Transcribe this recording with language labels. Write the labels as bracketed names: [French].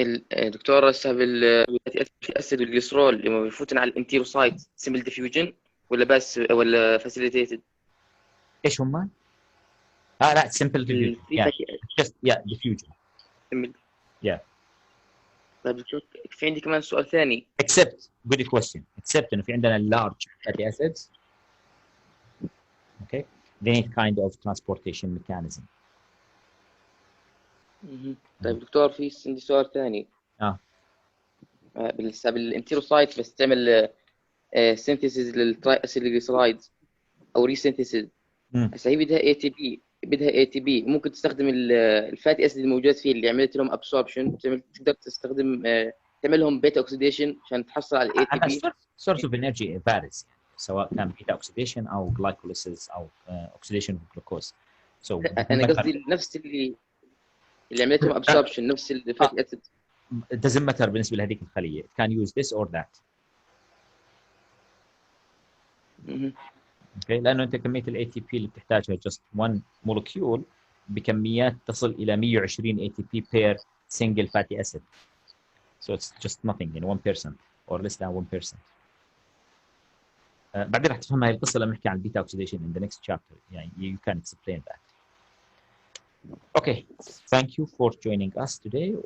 [Arabic] دكتور هسه بالفاتي اسيد والجليسرول لما بيفوتن على الانتيروسايت سيمبل ديفيوجن ولا بس ولا فاسيليتيتد؟ ايش هم؟ لا [English] Simple diffusion just yeah diffusion yeah. [Arabic] طيب دكتور في عندي كمان سؤال ثاني. [English] except good question except [Arabic] انه في عندنا [English] large fatty acids okay they need kind of transportation mechanism. [Arabic] طيب دكتور في عندي سؤال ثاني. بالانتيروسايت بستعمل سينثيسيس للتراي اسيلجليسرايد او ريسينثيسيس. هسه هي بدها اي تي بي ممكن تستخدم الفاتي اسيد الموجود فيه اللي عملت لهم ابسوربشن تقدر تستخدم تعمل لهم بيتا اوكسيديشن عشان تحصل على الاي تي بي. [English] source of energy varies [Arabic] سواء كان [English] Beta oxidation او glycolysis او oxidation glucose. [Arabic] انا قصدي نفس اللي عملت لهم ابسوربشن نفس الفاتي اسيد. [English] It doesn't matter [Arabic] بالنسبه لهذيك الخليه. [English] It can use this or that. Okay. [Arabic] لانه انت كميه الاي تي بي اللي بتحتاجها [English] just one molecule [Arabic] بكميات تصل الى 120 اي تي بي [English] per single fatty acid. So it's just nothing in 1% or less than 1%. [Arabic] بعدين رح تفهم هاي القصه لما نحكي عن [English] beta oxidation in the next chapter. يعني you can explain that. Okay. Thank you for joining us today.